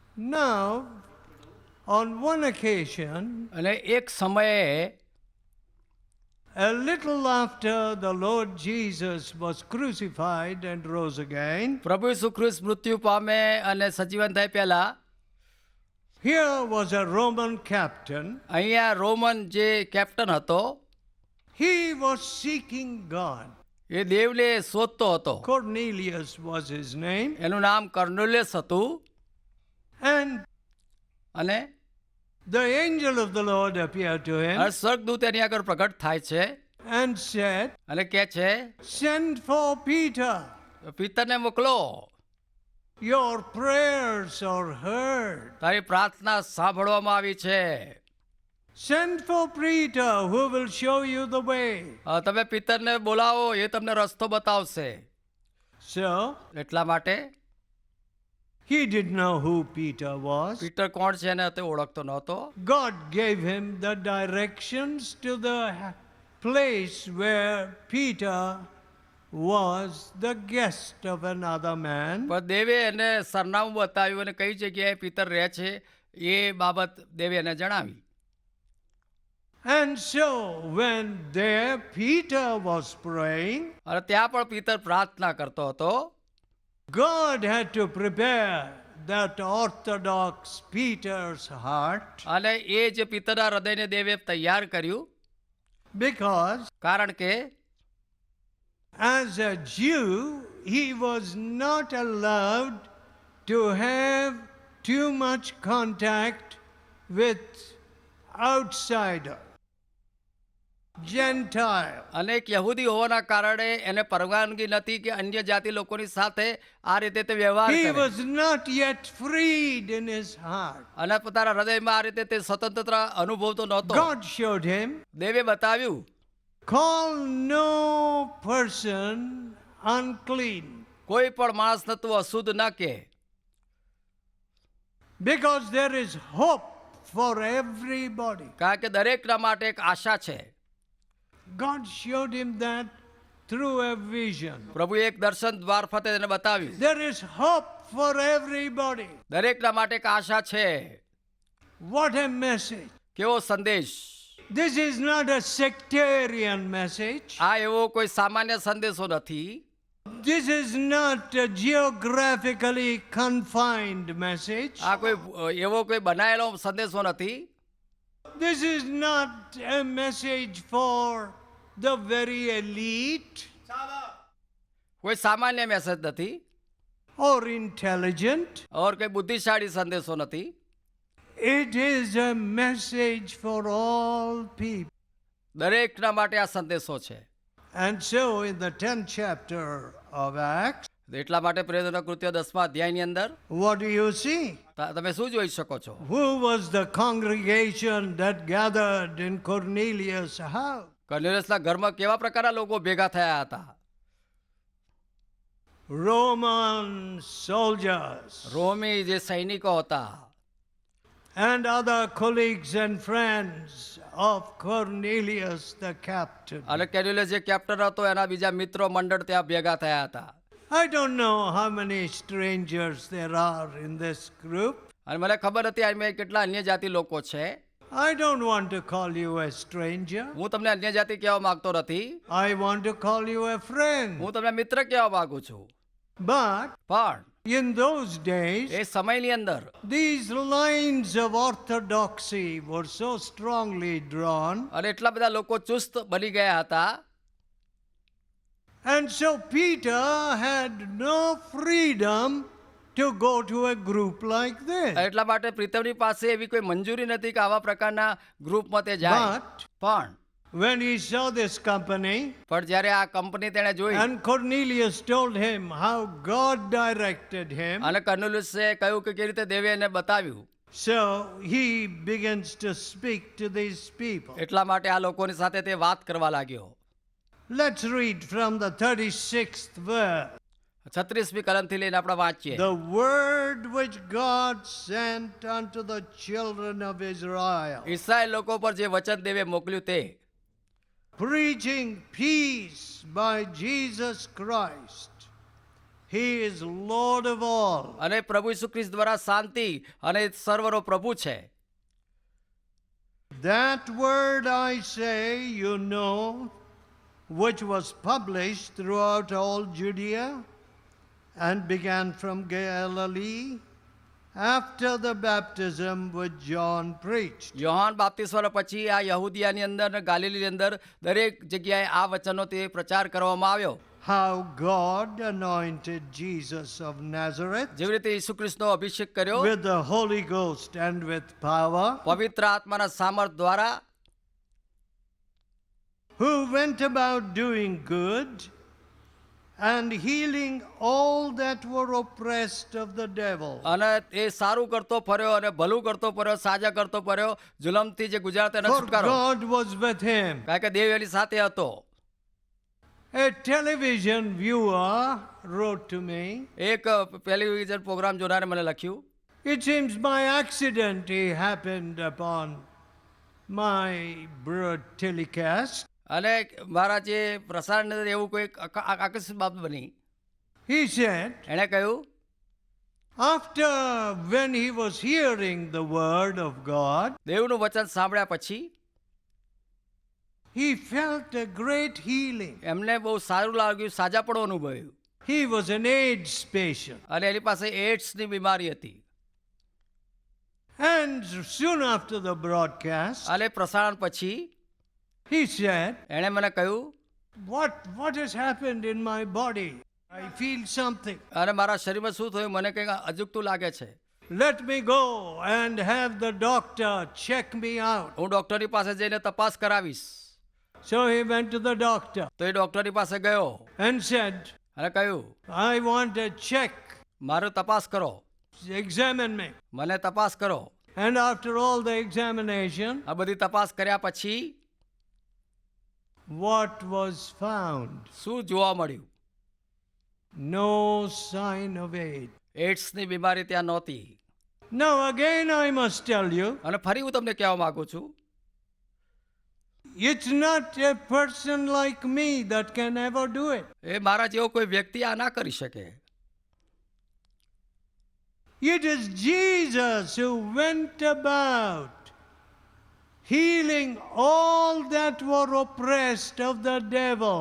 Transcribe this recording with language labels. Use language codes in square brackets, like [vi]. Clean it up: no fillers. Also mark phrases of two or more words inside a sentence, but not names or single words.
[en] Now, on one occasion, [gu] અને એક સમયે [en] a little after the Lord Jesus was crucified and rose again, [gu] પ્રભુ ઈસુ ખ્રિસ્ત મૃત્યુ પામે અને સજીવન થાય પહેલા [en] here was a Roman captain. [gu] અહીંયા રોમન જે કેપ્ટન હતો [en] He was seeking God. [gu] એ દેવને શોધતો હતો. [en] Cornelius was his name. [gu] એનું નામ કર્નેલિયસ હતું. [en] And [gu] અને [en] the angel of the Lord appeared to him [gu] સ્વર્ગદૂત એની આગળ પ્રગટ થાય છે [en] and said, [gu] અને કહે છે [en] "Send for Peter. [gu] પિતરને મોકલો, [en] Your prayers are heard. [gu] તારી પ્રાર્થના સાંભળવામાં આવી છે. [en] Send for Peter, who will show you the way." [gu] તમે પિતરને બોલાવો, એ તમને રસ્તો બતાવશે. [en] So, [gu] એટલા માટે [en] he didn't know who Peter was. [gu] પીટર કોણ છે એને તે ઓળખતો નહોતો. [en] God gave him the directions to the place where Peter was the guest of another man. [gu] પણ દેવે એને સરનામું બતાવ્યું અને કઈ જગ્યાએ પિતર રહે છે એ બાબત દેવે એને જણાવી. [en] And so when there Peter was praying, [gu] અને ત્યાં પણ પિતર પ્રાર્થના કરતો હતો. [en] God had to prepare that orthodox Peter's heart, [gu] અને એ જે પિતરના હૃદયને દેવે તૈયાર કર્યું, [en] because [gu] કારણ કે [en] as a Jew he was not allowed to have too much contact with outsider, Gentile. [gu] અને એક યહૂદી હોવાના કારણે એને પરવાનગી નથી કે અન્ય જાતિ લોકોની સાથે આ રીતે તે વ્યવહાર [en] He [gu] કરે. [en] was not yet freed in his heart. [gu] અને પોતાના હૃદયમાં આ રીતે તે સ્વતંત્રતા અનુભવતો નહોતો. [en] God showed him, [gu] દેવે બતાવ્યું, [en] call no person unclean, [gu] કોઈ પણ માણસ નતું અશુદ્ધ ન કે, [en] because there is hope for everybody. [gu] કારણ કે દરેકના માટે એક આશા છે. [en] God showed him that through a vision. [gu] પ્રભુએ એક દર્શન મારફતે તેને બતાવ્યું. [en] There is hope for everybody. [gu] દરેકના માટે એક આશા છે. [en] What a message. [gu] કેવો સંદેશ! [en] This is not a sectarian message. [gu] આ એવો કોઈ સામાન્ય સંદેશો નથી. [en] This is not a geographically confined message. [gu] આ કોઈ એવો કોઈ બનાયેલો સંદેશો નથી. [en] This is not a message for the very elite [gu] કોઈ સામાન્ય મેસેજ નથી [en] or intelligent. [gu] और કોઈ બુદ્ધિશાળી સંદેશો નથી. [en] It is a message for all people. [gu] દરેકના માટે આ સંદેશો છે. [en] And so in the 10th chapter of Acts, [gu] એટલા માટે પ્રેરિતોના કૃત્યો 10મા અધ્યાયની અંદર [en] what do you see? [gu] તમે શું જોઈ શકો છો? [en] Who was the congregation that gathered in Cornelius' house? [gu] કર્નેલિયસના ઘરમાં કેવા પ્રકારના લોકો ભેગા થયા હતા? [en] Roman soldiers [gu] રોમી જે સૈનિકો હતા [en] and other colleagues and friends of Cornelius the captain. [gu] અને કર્નેલિયસ જે કેપ્ટન હતો એના બીજા મિત્રો મંડળ ત્યાં ભેગા થયા હતા. [en] I don't know how many strangers there are in this group. [gu] અને મને ખબર નથી આમાં કેટલા અન્ય જાતિ લોકો છે. [en] I don't want to call you a stranger. [gu] હું તમને અન્ય જાતિ કહેવા માંગતો નથી. [en] I want to call you a friend. [gu] હું તમને મિત્ર કહેવા માંગુ છું. [en] But [gu] પણ [en] in those days, [gu] એ સમયની અંદર [en] these lines of orthodoxy were so strongly drawn. [gu] અને એટલા બધા લોકો ચુસ્ત બની ગયા હતા. [en] And so Peter had no freedom to go to a group like this. [gu] એટલા માટે પ્રીતમની પાસે એવી કોઈ મંજૂરી નથી કે આવા પ્રકારના ગ્રુપમાં તે જાય. [en] But [gu] પણ [en] when he saw this company, [gu] જ્યારે આ કંપની તેણે જોઈ [en] and Cornelius told him how God directed him, [gu] અને કર્નેલિયસે કહ્યું કે કેવી રીતે દેવે એને બતાવ્યું, [en] so he begins to speak to these people. [gu] એટલા માટે આ લોકોની સાથે તે વાત કરવા लाग्યો. [en] Let's read from the 36th verse. [gu] 36મી કલમથી લઈને આપણે વાંચીએ. [en] The word which God sent unto the children of Israel, [gu] ઇસ્રાયેલ લોકો પર જે વચન દેવે મોકલ્યું તે, [en] preaching peace by Jesus Christ, He is Lord of all. [gu] અને પ્રભુ ઈસુ ખ્રિસ્ત દ્વારા શાંતિ અને સર્વનો પ્રભુ છે. [en] That word I say, you know, which was published throughout all Judea and began from Galilee after the baptism which John preached. [gu] યોહાન બાપ્તિસ્મા પછી આ યહૂદિયાની અંદર અને ગાલિલીની અંદર દરેક જગ્યાએ આ વચનો તે પ્રચાર કરવામાં આવ્યો. [en] How God anointed Jesus of Nazareth [gu] જેવી રીતે ઈસુ ખ્રિસ્તનો અભિષેક કર્યો [en] with the Holy Ghost and with power, [gu] પવિત્ર આત્માના સામર્થ દ્વારા, [en] who went about doing good and healing all that were oppressed of the devil. [gu] અને એ સારું કરતો ફર્યો અને ભલું કરતો ફર્યો, સાજા કરતો ફર્યો, જુલમથી જે ગુજરાત એને [en] For [gu] છુટકારો. [en] God was with him. [gu] કારણ કે દેવ એની સાથે હતો. [en] A television viewer wrote to me. [gu] એક [en] television program [gu] જોનારે મને લખ્યું, [en] It seems by accident he happened upon my telecast. [gu] અને મારા જે પ્રસારણ અંદર એવું કોઈ આકર્ષિત બાબત બની. [en] He said, [gu] એણે કહ્યું, [en] after when he was hearing the word of God, [gu] દેવનું વચન સાંભળ્યા પછી [en] he felt a great healing. [gu] એમને બહુ સારું લાગ્યું, સાજાપણું અનુભવ્યું. [en] He was an AIDS patient. [gu] અને એની પાસે એડ્સની બીમારી હતી. [en] And soon after the broadcast, [gu] અને પ્રસારણ પછી [en] he said, [gu] એણે મને કહ્યું, [en] what has happened in my body? I feel something. [gu] અને મારા શરીરમાં શું થયું, મને કંઈક અજુગતું લાગે છે. [en] Let me go and have the doctor check me out. [gu] હું ડૉક્ટરની પાસે જઈને તપાસ કરાવીશ. [en] So he went to the doctor [gu] તો એ ડૉક્ટરની પાસે ગયો [en] and said, [gu] અને કહ્યું, [en] I want a check. [gu] મારું તપાસ કરો, [en] Examine me. [gu] મને તપાસ કરો. [en] And after all the examination, [gu] આ બધી તપાસ કર્યા પછી [en] what was found? [gu] શું જોવા મળ્યું? [en] No sign of AIDS. [gu] એડ્સની બીમારી ત્યાં નહોતી. [en] Now again I must tell you, [gu] અને ફરી હું તમને કહેવા માંગુ છું, [en] it's not a person like me that can ever do it. [gu] એ મારા જેવો કોઈ વ્યક્તિ આ ના કરી શકે. [en] It is Jesus who went about healing all that were oppressed of the devil.